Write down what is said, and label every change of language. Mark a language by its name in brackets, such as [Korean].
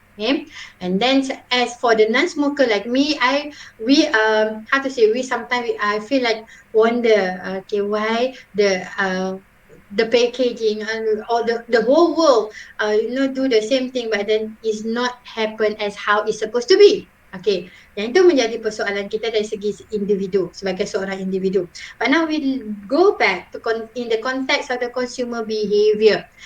[English] Okay, and then as for the non-smoker like me, we how to say, we sometimes I feel like wonder, okay, why the packaging and or the whole world do the same thing, but then is not happen as how it's supposed to be. [Malay] Okay, yang itu menjadi persoalan kita dari segi individu, sebagai seorang individu. [English] But now we go back to in the context of the consumer behavior.